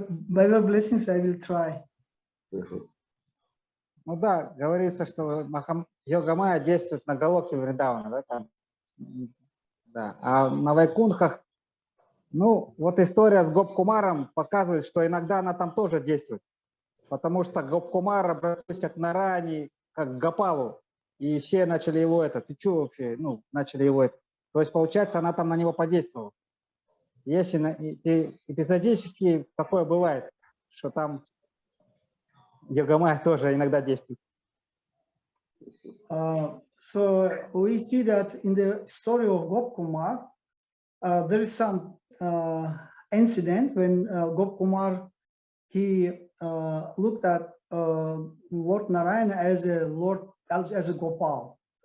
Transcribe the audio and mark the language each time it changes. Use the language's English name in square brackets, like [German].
[English] By your blessings, I will try. [Russian] Ну да, говорится, что Йога-майя действует на Галоке Вриндавана, да, там. Да. А на Вайкунтхах, ну, вот история с Гоп-Кумаром показывает, что иногда она там тоже действует. Потому что Гоп-Кумар обратился к Нараяне, как к Гопалу, и все начали его ты что вообще, ну, начали его То есть, получается, она там на него подействовала. Если эпизодически такое бывает, что там Йога-майя тоже иногда действует. [English] So we see that in the story of Gop-Kumar, there is some incident when Gop-Kumar, he looked at Lord Narayana as a Gopal.